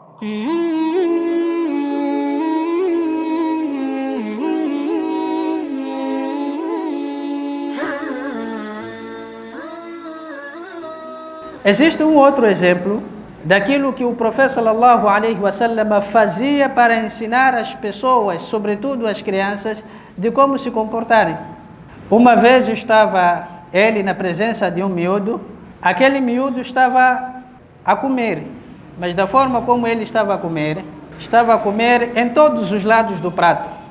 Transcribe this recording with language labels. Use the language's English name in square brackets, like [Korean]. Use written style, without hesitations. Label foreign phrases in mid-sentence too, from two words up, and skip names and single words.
[Portuguese] Existe um outro exemplo daquilo que o profeta [Arabic] صلى الله عليه وسلم [Portuguese] fazia para ensinar as pessoas, sobretudo as crianças, de como se comportarem. Uma vez estava ele na presença de um miúdo. Aquele miúdo estava a comer, mas da forma como ele estava a comer em todos os lados do prato.